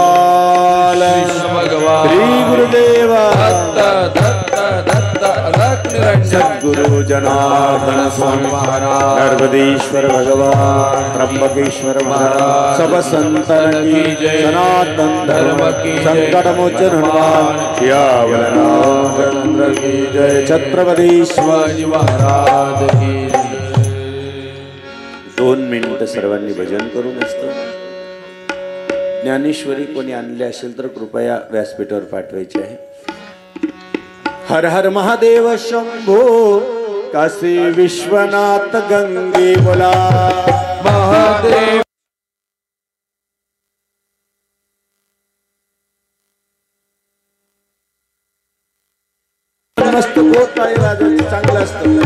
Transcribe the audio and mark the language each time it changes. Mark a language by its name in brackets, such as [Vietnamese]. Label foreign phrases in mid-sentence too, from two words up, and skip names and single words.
[Marathi] गोपाल श्री गुरुदेव दत्त दत्त दत्त दत्त सद्गुरु जनार्दन स्वामी महाराज, नर्मदेश्वर भगवान, त्र्यंबकेश्वर महाराज, [Hindi] सब संतन की जय, सनातन धर्म की संकट मोचन हनुमान सियावर रामचंद्र की जय, छत्रपती शिवाजी महाराज की जय। [Marathi] 2 मिनिट सर्वांनी भजन करून असतं। ज्ञानेश्वरी कोणी आणले असेल तर कृपया व्यासपीठावर पाठवायची आहे। [Hindi] हर हर महादेव शंभो, काशी विश्वनाथ गंगे बोला महादेव। [Marathi] मस्त बोट आहे वाजवायचं, चांगलं असतं।